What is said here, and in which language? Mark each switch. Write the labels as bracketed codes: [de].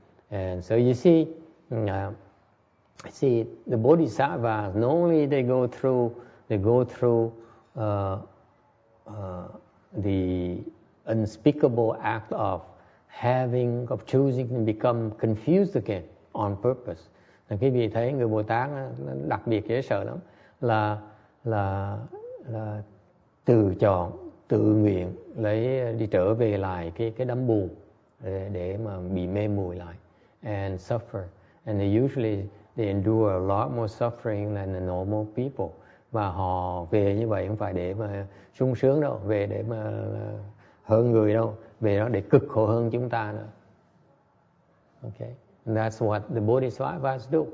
[en] And so you see the Bodhisattvas, not only they go through the unspeakable act of choosing to become confused again on purpose. [vi] Là quý vị thấy người Bồ Tát nó đặc biệt dễ sợ lắm, là từ chọn, tự nguyện lấy đi trở về lại cái đám buồn để mà bị mê muội lại, [en] and suffer, and they usually endure a lot more suffering than the normal people. [vi] Và họ về như vậy không phải để mà sung sướng đâu, về để mà hơn người đâu, về đó để cực khổ hơn chúng ta nữa. [en] Okay, and that's what the Bodhisattvas do.